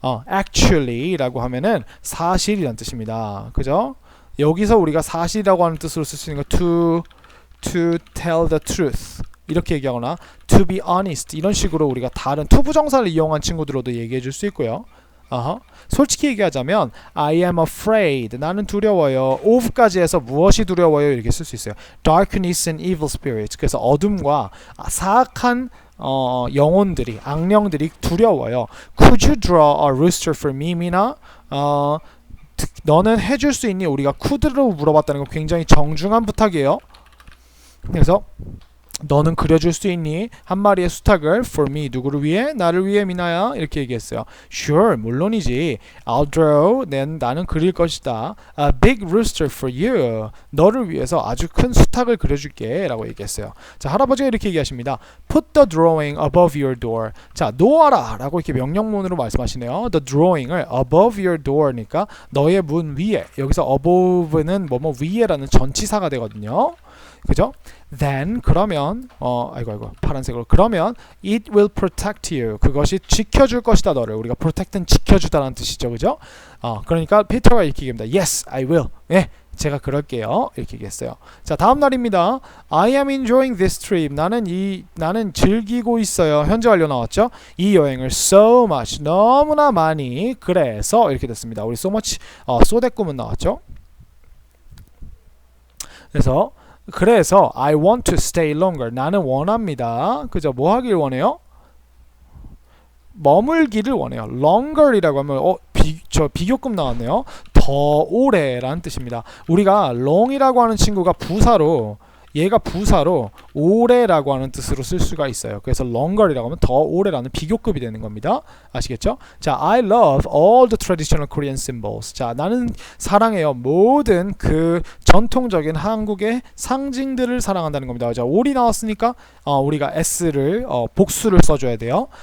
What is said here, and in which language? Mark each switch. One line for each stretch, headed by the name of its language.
Korean: actually라고 하면은 사실이란 뜻입니다. 그죠? 여기서 우리가 사실이라고 하는 뜻으로 쓸 수 있는 거 to tell the truth 이렇게 얘기하거나 to be honest 이런 식으로 우리가 다른 투부정사를 이용한 친구들로도 얘기해 줄 수 있고요. 솔직히 얘기하자면
English: I am afraid.
Korean: 나는 두려워요. of까지 해서 무엇이 두려워요? 이렇게 쓸 수 있어요.
English: Darkness and evil spirits.
Korean: 그래서 어둠과 사악한 영혼들이, 악령들이 두려워요.
English: Could you draw a rooster for me, 미나?
Korean: 너는 해줄 수 있니? 우리가 could로 물어봤다는 건 굉장히 정중한 부탁이에요. 그래서 너는 그려줄 수 있니? 한 마리의 수탉을
English: for me
Korean: 누구를 위해? 나를 위해 미나야 이렇게 얘기했어요.
English: Sure
Korean: 물론이지.
English: I'll draw
Korean: 나는 그릴 것이다.
English: A big rooster for you
Korean: 너를 위해서 아주 큰 수탉을 그려줄게 라고 얘기했어요. 자 할아버지가 이렇게 얘기하십니다.
English: Put the drawing above your door.
Korean: 자 놓아라 라고 이렇게 명령문으로 말씀하시네요. The drawing을
English: above your door
Korean: 니까 너의 문 위에. 여기서 above는 뭐뭐 위에라는 전치사가 되거든요. 그죠?
English: Then
Korean: 그러면 파란색으로 그러면
English: it will protect you.
Korean: 그것이 지켜줄 것이다 너를. 우리가 protect는 지켜주다라는 뜻이죠, 그죠? 그러니까 피터가 이렇게 얘기합니다.
English: Yes, I will.
Korean: 네, 제가 그럴게요. 이렇게 얘기했어요. 자, 다음 날입니다.
English: I am enjoying this trip.
Korean: 나는 즐기고 있어요. 현재 완료 나왔죠? 이 여행을
English: so much
Korean: 너무나 많이 그래서 이렇게 됐습니다. 우리 so much 소대꾸문 나왔죠?
English: 그래서 I want to stay longer.
Korean: 나는 원합니다. 그죠? 뭐 하길 원해요? 머물기를 원해요. longer이라고 하면 비교급 나왔네요. 더 오래라는 뜻입니다. 우리가 long이라고 하는 친구가 얘가 부사로 오래라고 하는 뜻으로 쓸 수가 있어요. 그래서 longer이라고 하면 더 오래라는 비교급이 되는 겁니다. 아시겠죠?
English: 자, I love all the traditional Korean symbols.
Korean: 자, 나는 사랑해요. 모든 그 전통적인 한국의 상징들을 사랑한다는 겁니다. 자, all이 나왔으니까 우리가 s를 복수를 써줘야 돼요.